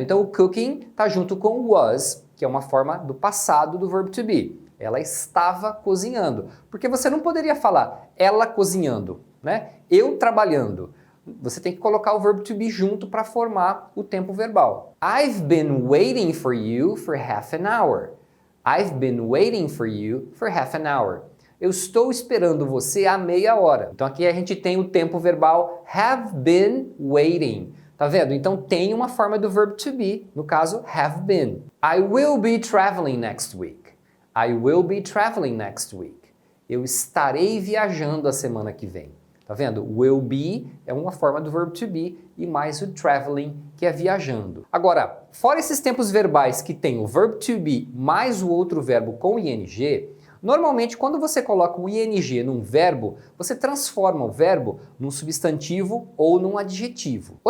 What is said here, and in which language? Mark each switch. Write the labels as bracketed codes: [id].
[pt] Então o cooking tá junto com was, que é uma forma do passado do verbo to be. Ela estava cozinhando. Porque você não poderia falar ela cozinhando, né? Eu trabalhando. Você tem que colocar o verbo to be junto para formar o tempo verbal. [en] I've been waiting for you for half an hour. I've been waiting for you for half an hour. [pt] Eu estou esperando você há meia hora. Então aqui a gente tem o tempo verbal have been waiting. Tá vendo? Então tem uma forma do verbo to be, no caso have been. [en] I will be traveling next week. I will be traveling next week. [pt] Eu estarei viajando a semana que vem. Tá vendo? Will be é uma forma do verbo to be e mais o traveling, que é viajando. Agora, fora esses tempos verbais que tem o verbo to be mais o outro verbo com ing, normalmente, quando você coloca o ing num verbo, você transforma o verbo num substantivo ou num adjetivo.